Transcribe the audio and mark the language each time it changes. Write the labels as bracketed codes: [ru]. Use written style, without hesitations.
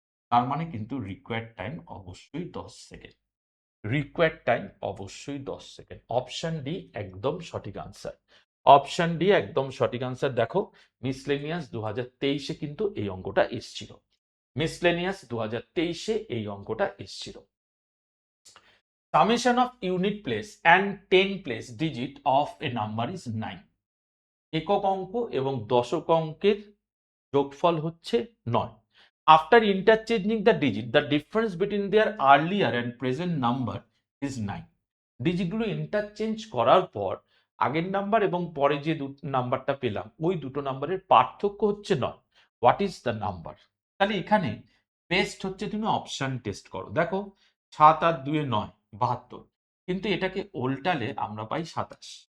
[bn] তার মানে কিন্তু রিকোয়ার্ড টাইম অবশ্যই 10 সেকেন্ড। রিকোয়ার্ড টাইম অবশ্যই 10 সেকেন্ড। অপশন ডি একদম সঠিক আনসার। অপশন ডি একদম সঠিক আনসার। দেখো মিসলেনিয়াস 2023-এ কিন্তু এই অঙ্কটা এসছিল। মিসলেনিয়াস 2023-এ এই অঙ্কটা এসছিল। [en] Summation of unit place and 10 place digit of a number is 9. [bn] একক অঙ্ক এবং দশক অঙ্কের যোগফল হচ্ছে 9। [en] After interchanging the digit, the difference between their earlier and present number is 9. [bn] ডিজিটগুলো interchange করার পর আগের নাম্বার এবং পরে যে নাম্বারটা পেলাম ওই দুটো নাম্বারের পার্থক্য হচ্ছে 9। [en] What is the number? [bn] তাহলে এখানে বেস্ট হচ্ছে তুমি অপশন টেস্ট করো। দেখো 7 আর 2 এ 9, 72, কিন্তু এটাকে উল্টালে আমরা পাই 27।